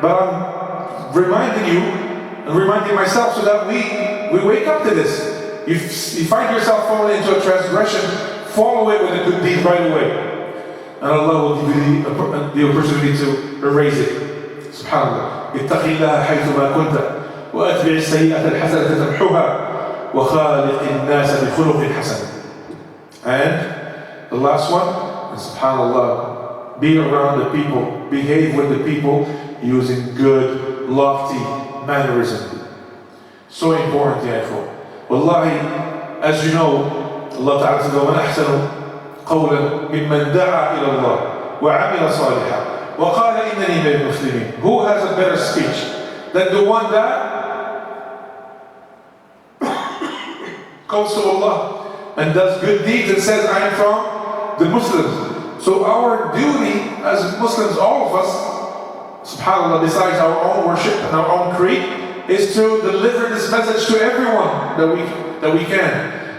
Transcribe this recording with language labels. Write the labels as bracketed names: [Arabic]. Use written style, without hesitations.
[English] But I'm reminding you and reminding myself so that we wake up to this. You find yourself falling into a transgression, follow it with a good deed right away. And Allah will give you the opportunity to erase it. SubhanAllah. [Arabic] اتق الله حيثما كنت وأتبع السيئة الحسنة تمحوها وخالق الناس بخلق حسن. [English] And the last one, and SubhanAllah, be around the people, behave with the people using good, lofty mannerism. So important, ya ikhwan. Wallahi, as you know, Allah Ta'ala said, وَمَنْ أَحْسَنُ قَوْلًا مِمَّنْ دَعَى إِلَى اللَّهِ وَعَمِلَ صَالِحًا وَقَالَ إِنَّنِي مِنَ الْمُسْلِمِينَ. Who has a better speech than the one that goes to Allah and does good deeds and says, I am from the Muslims. So our duty as Muslims, all of us, SubhanAllah, besides our own worship and our own creed, is to deliver this message to everyone that we can.